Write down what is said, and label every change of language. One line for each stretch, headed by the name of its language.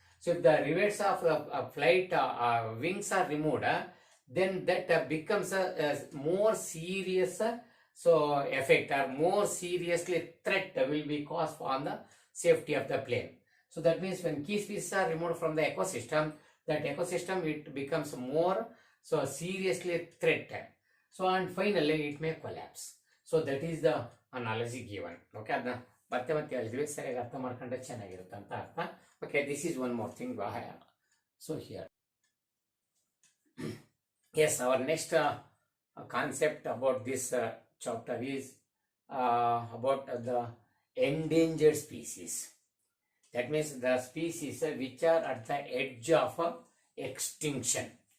English: So if the rivets of flight wings are removed, then that becomes a more serious so effect or more seriously threat will be caused on the safety of the plane. So that means when key species are removed from the ecosystem, that ecosystem it becomes more so seriously threatened. So and finally it may collapse. So that is the analogy given.
Kannada: Okay, adna ಮತ್ತೆ ಹೇಳಿದ್ವಿ, ಸರಿಯಾಗಿ ಅರ್ಥ ಮಾಡ್ಕೊಂಡ್ರೆ ಚೆನ್ನಾಗಿರುತ್ತೆ ಅಂತ ಅರ್ಥ.
English: Okay, this is one more thing. So here yes, our next concept about this chapter is about the endangered species. That means the species which are at the edge of extinction.